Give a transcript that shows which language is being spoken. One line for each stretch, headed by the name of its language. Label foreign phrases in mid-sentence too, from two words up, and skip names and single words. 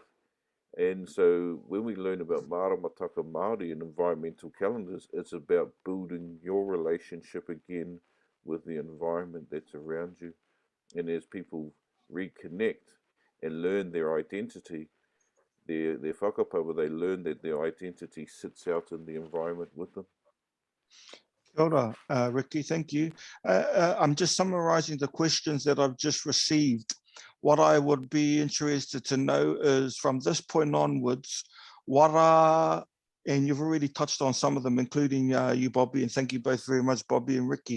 English: And so when we learn about
Māori: Maramataka Māori
English: and environmental calendars, it's about building your relationship again with the environment that's around you. And as people reconnect and learn their identity, their whakapapa, they learn that their identity sits out in the environment with them.
Māori: Kia ora, Rikki,
English: thank you. I'm just summarising the questions that I've just received. What I would be interested to know is, from this point onwards, what are, and you've already touched on some of them, including you, Bobby, and thank you both very much, Bobby and Rikki.